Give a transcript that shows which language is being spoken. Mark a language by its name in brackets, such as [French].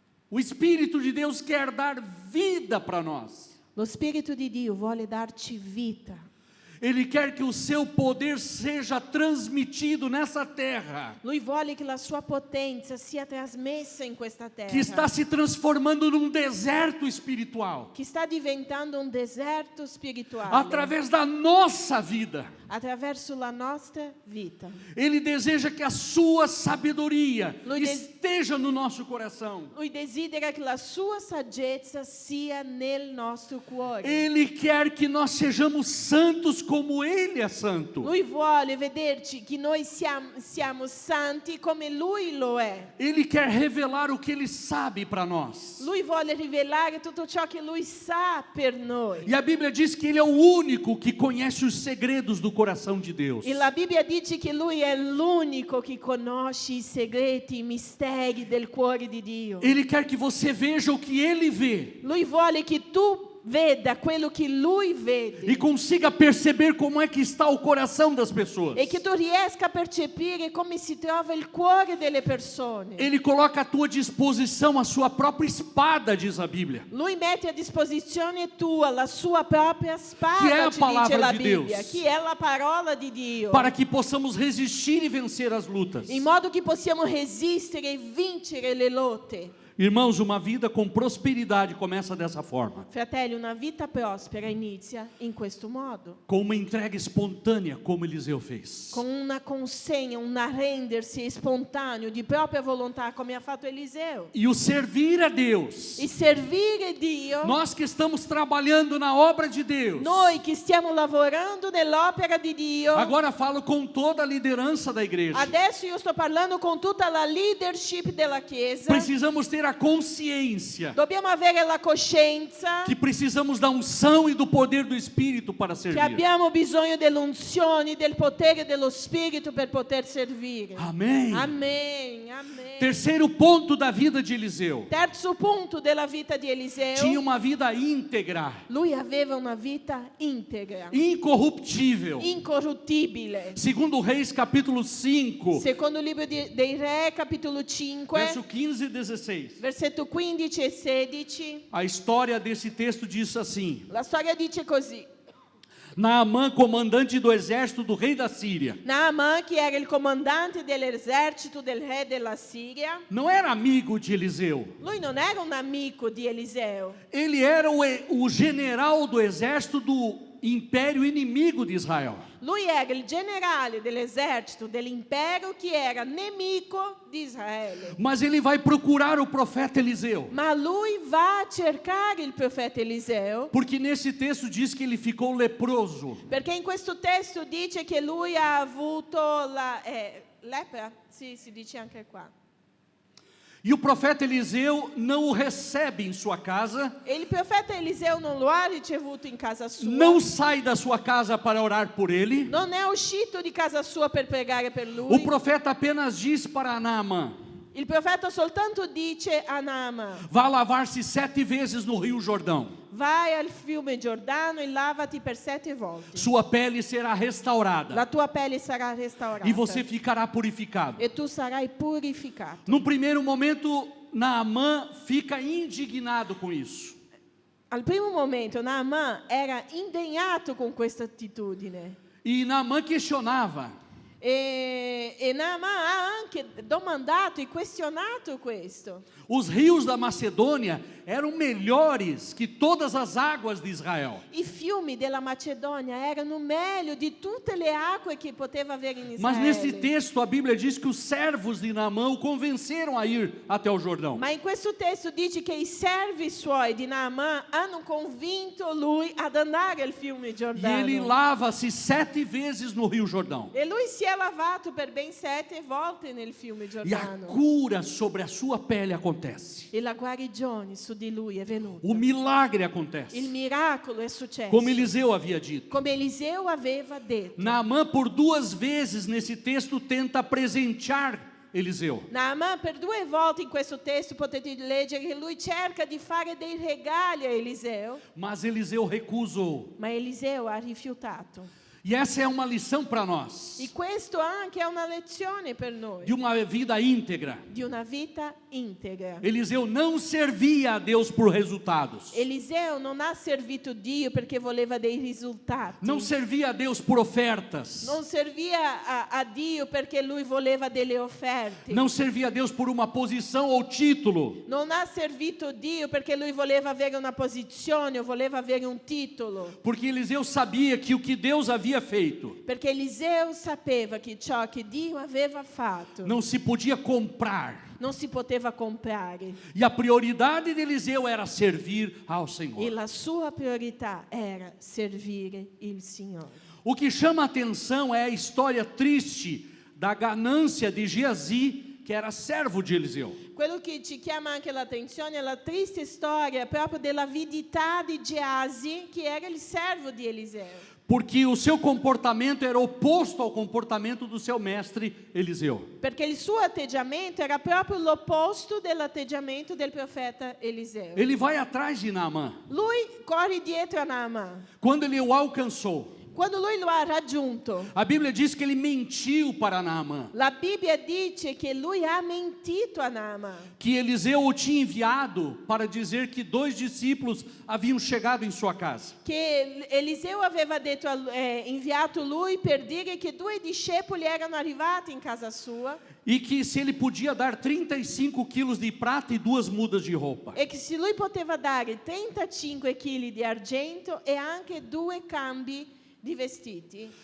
[Portuguese] O Espírito de Deus quer dar vida para nós. [Italian] Lo Spirito di Dio vuole darci vita. [Portuguese] Ele quer que o seu poder seja transmitido nessa terra, [Italian] Lui vuole che la sua potenza sia trasmessa in questa terra. [Portuguese] que está se transformando num deserto espiritual, [Italian] Che sta diventando un deserto spirituale. [Portuguese] através da nossa vida. [Italian] Attraverso la nostra vita. [Portuguese] Ele deseja que a sua sabedoria [Italian] Lui [Portuguese] esteja no nosso coração. [Italian] Lui desidera che la sua saggezza sia nel nostro cuore. [Portuguese] Ele quer que nós sejamos santos como Ele é santo. [Italian] Lui vuole vederci che noi siamo santi come Lui lo è. [Portuguese] Ele quer revelar o que Ele sabe para nós. [Italian] Lui vuole rivelare tutto ciò che Lui sa per noi. [Portuguese] E a Bíblia diz que Ele é o único que conhece os segredos do coração de Deus. [Italian] E la Bibbia dice che Lui è l'unico che conosce i segreti, i misteri del cuore di Dio. [Portuguese] Ele quer que você veja o que Ele vê [Italian] Lui vuole che tu veda quello che Lui vede. [Portuguese] e consiga perceber como é que está o coração das pessoas. [Italian] E che tu riesca a percepire come si trova il cuore delle persone. [Portuguese] Ele coloca à tua disposição a sua própria espada, diz a Bíblia. [Italian] Lui mette a disposizione tua la sua propria spada, Che è la ci [Portuguese] palavra [Italian] dice la di Bibbia, [Portuguese] Deus. [Italian] che è la parola di Dio, [Portuguese] Para que possamos resistir e vencer as lutas. [Italian] in modo che possiamo resistere e vincere le lotte. [Portuguese] Irmãos, uma vida com prosperidade começa dessa forma. [Italian] Fratelli, una vita prospera inizia in questo modo, [Portuguese] Com uma entrega espontânea, como Eliseu fez. [Italian] con una consegna, un arrendersi spontaneo di propria volontà, come ha fatto Eliseo. [Portuguese] E o servir a Deus. [Italian] E servire Dio, [Portuguese] Nós que estamos trabalhando na obra de Deus. [Italian] noi che stiamo lavorando nell'opera di Dio. [Portuguese] Agora falo com toda a liderança da igreja. [Italian] Adesso io sto parlando con tutta la leadership della Chiesa. [Portuguese] Precisamos ter a consciência [Italian] Dobbiamo avere la coscienza [Portuguese] que precisamos da unção e do poder do Espírito para [Italian] che [Portuguese] servir. [Italian] abbiamo bisogno dell'unzione, del potere dello Spirito per poter servire. [Portuguese] Amém. [Italian] Amen, amen. [Portuguese] Terceiro ponto da vida de Eliseu. [Italian] Terzo punto della vita di Eliseo. [Portuguese] Tinha uma vida íntegra, [Italian] Lui aveva una vita integra, [Portuguese] incorruptível. [Italian] incorruttibile. [Portuguese] Segundo Reis, capítulo 5, [Italian] Secondo il libro dei Re, capitolo 5, [Portuguese] verso 15 e 16. [Italian] versetto 15 e 16, [Portuguese] A história desse texto diz assim: [Italian] la storia dice così. [Portuguese] Naamã, comandante do exército do rei da Síria, [Italian] Naaman, che era il comandante dell'esercito del re della Siria, [Portuguese] não era amigo de Eliseu. [Italian] lui non era un amico di Eliseo. [Portuguese] Ele era o general do exército do império inimigo de Israel. [Italian] Lui era il generale dell'esercito dell'impero che era nemico di Israele. [Portuguese] Mas ele vai procurar o profeta Eliseu, [Italian] Ma lui va a cercare il profeta Eliseo, [Portuguese] porque nesse texto diz que ele ficou leproso. [Italian] perché in questo testo dice che lui ha avuto la lepra? Sì, si dice anche qua. [Portuguese] E o profeta Eliseu não o recebe em sua casa, [Italian] E il profeta Eliseo non lo ha ricevuto in casa sua. [Portuguese] não sai da sua casa para orar por ele. [Italian] Non è uscito di casa sua per pregare per lui. [Portuguese] O profeta apenas diz para Naamã: [Italian] Il profeta soltanto dice a Naaman: [Portuguese] vá lavar-se 7 vezes no Rio Jordão. [Italian] vai al fiume Giordano e lavati per 7 volte. [Portuguese] Sua pele será restaurada. [Italian] La tua pelle sarà restaurata. [Portuguese] E você ficará purificado. [Italian] E tu sarai purificato. [Portuguese] Num primeiro momento, Naamã fica indignado com isso. [Italian] Al primo momento Naaman era indegnato con questa attitudine. [Portuguese] E Naamã questionava: [Italian] E Naaman ha anche domandato e questionato questo. [Portuguese] os rios da Macedônia eram melhores que todas as águas de Israel. [Italian] I fiumi della Macedonia erano meglio di tutte le acque che poteva avere in Israele. [Portuguese] Mas nesse texto a Bíblia diz que os servos de Naamã o convenceram a ir até o Jordão. [Italian] Ma in questo testo dice che i servi suoi di Naaman hanno convinto lui ad andare al fiume [Portuguese] E [Italian] Giordano. [Portuguese] ele lava-se 7 vezes no Rio Jordão. [Italian] E lui si è lavato per ben 7 volte nel fiume [Portuguese] E a [Italian] Giordano. [Portuguese] cura sobre a sua pele acontece. [Italian] E la guarigione su di lui è venuta. [Portuguese] O milagre [Italian] Il [Portuguese] acontece. [Italian] miracolo è successo. [Portuguese] Como Eliseu havia dito. [Italian] Come Eliseo aveva detto. [Portuguese] Naamã, por 2 vezes nesse texto, tenta presentear Eliseu. [Italian] Naaman per 2 volte in questo testo potete leggere che lui cerca di fare dei regali a Eliseo, [Portuguese] Mas Eliseu recusou. [Italian] ma Eliseo ha rifiutato. [Portuguese] E essa é uma lição para nós. [Italian] E questo anche è una lezione per noi, [Portuguese] De uma vida íntegra. [Italian] di una vita integra. [Portuguese] Eliseu não servia a Deus por resultados. [Italian] Eliseo non ha servito Dio perché voleva dei risultati. [Portuguese] Não servia a Deus por ofertas. [Italian] Non serviva a Dio perché lui voleva delle offerte. [Portuguese] Não servia a Deus por uma posição ou título. [Italian] Non ha servito Dio perché lui voleva avere una posizione o voleva avere un titolo. [Portuguese] Porque Eliseu sabia que o que Deus havia feito [Italian] Perché Eliseo sapeva che ciò che Dio aveva fatto [Portuguese] não se podia comprar. [Italian] non si poteva comprare. [Portuguese] E a prioridade de Eliseu era servir ao [Italian] E [Portuguese] Senhor. [Italian] la sua priorità era servire il Signore. [Portuguese] O que chama a atenção é a história triste da ganância de Geazi, que era servo de Eliseu. [Italian] Quello che ci chiama anche l'attenzione è la triste storia proprio dell'avidità di Geasi, che era il servo di Eliseo. [Portuguese] Porque o seu comportamento era oposto ao comportamento do seu mestre Eliseu. [Italian] Perché il suo atteggiamento era proprio l'opposto dell'atteggiamento del profeta Eliseo. [Portuguese] Ele vai atrás de Naamã. [Italian] Lui corre dietro a Naaman. [Portuguese] Quando ele o alcançou, [Italian] Quando lui lo ha raggiunto, [Portuguese] a Bíblia diz que ele mentiu para Naamã, [Italian] la Bibbia dice che lui ha mentito a Naaman, [Portuguese] que Eliseu o tinha enviado para dizer que 2 discípulos haviam chegado em sua casa. [Italian] che Eliseo aveva detto inviato lui per dire che 2 discepoli erano arrivati in casa sua [Portuguese] E que se ele podia dar 35 quilos de prata e 2 mudas de roupa. [Italian] e che se lui poteva dare 35 kg di argento e anche 2 cambi di vestiti.